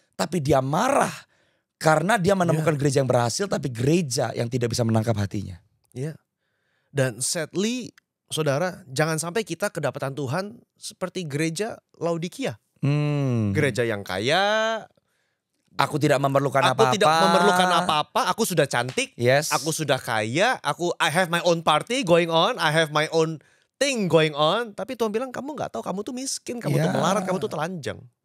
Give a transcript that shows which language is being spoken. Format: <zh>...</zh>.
<id>Tapi dia marah karena dia menemukan gereja yang berhasil, tapi gereja yang tidak bisa menangkap hatinya. Ya. Dan sadly saudara, jangan sampai kita kedapatan Tuhan seperti gereja Laodikia. Gereja yang kaya, Aku tidak memerlukan aku apa-apa. tidak memerlukan apa-apa, aku sudah cantik,</id> <en>Yes. aku sudah kaya, I have my own party going on, I have my own thing going on.</en> <id>Tapi Tuhan bilang kamu nggak tahu, kamu tuh miskin, kamu tuh Ya. melarat, kamu tuh telanjang.</id>